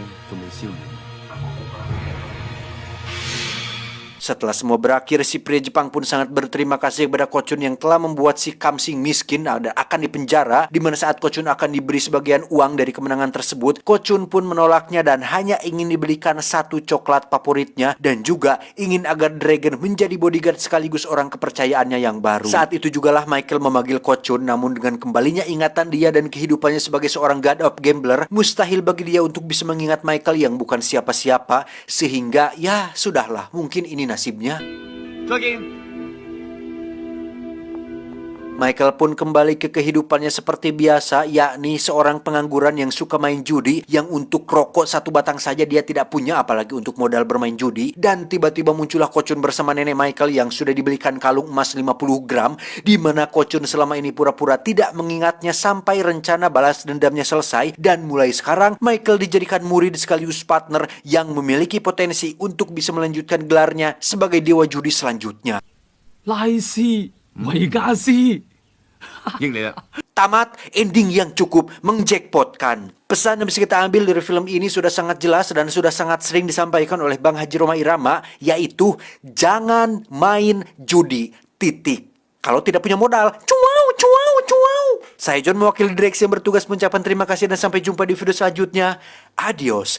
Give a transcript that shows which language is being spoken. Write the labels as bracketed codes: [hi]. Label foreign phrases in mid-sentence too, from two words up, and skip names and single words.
[id] Setelah semua berakhir, si pria Jepang pun sangat berterima kasih kepada Ko-chun yang telah membuat si Kamsing miskin dan akan dipenjara, di mana saat Ko-chun akan diberi sebagian uang dari kemenangan tersebut, Ko-chun pun menolaknya dan hanya ingin dibelikan 1 coklat favoritnya dan juga ingin agar Dragon menjadi bodyguard sekaligus orang kepercayaannya yang baru. Saat itu jugalah Michael memanggil Ko-chun, namun dengan kembalinya ingatan dia dan kehidupannya sebagai seorang [en] god of gambler, [id] mustahil bagi dia untuk bisa mengingat Michael yang bukan siapa-siapa, sehingga ya sudahlah, mungkin ini nasibnya. Michael pun kembali ke kehidupannya seperti biasa, yakni seorang pengangguran yang suka main judi, yang untuk rokok 1 batang saja dia tidak punya, apalagi untuk modal bermain judi. Dan tiba-tiba muncullah Ko-chun bersama nenek Michael yang sudah dibelikan kalung emas 50 gram, di mana Ko-chun selama ini pura-pura tidak mengingatnya sampai rencana balas dendamnya selesai. Dan mulai sekarang, Michael dijadikan murid sekaligus partner yang memiliki potensi untuk bisa melanjutkan gelarnya sebagai dewa judi selanjutnya. 拉斯維加斯。 [yue] 應你啦。 [id] Tamat, ending yang cukup menjackpotkan. Pesan yang bisa kita ambil dari film ini sudah sangat jelas dan sudah sangat sering disampaikan oleh Bang Haji Roma Irama, yaitu jangan main judi, titik. Kalau tidak punya modal, cuau, cuau, cuau. Saya John, mewakili direksi yang bertugas mengucapkan terima kasih dan sampai jumpa di video selanjutnya.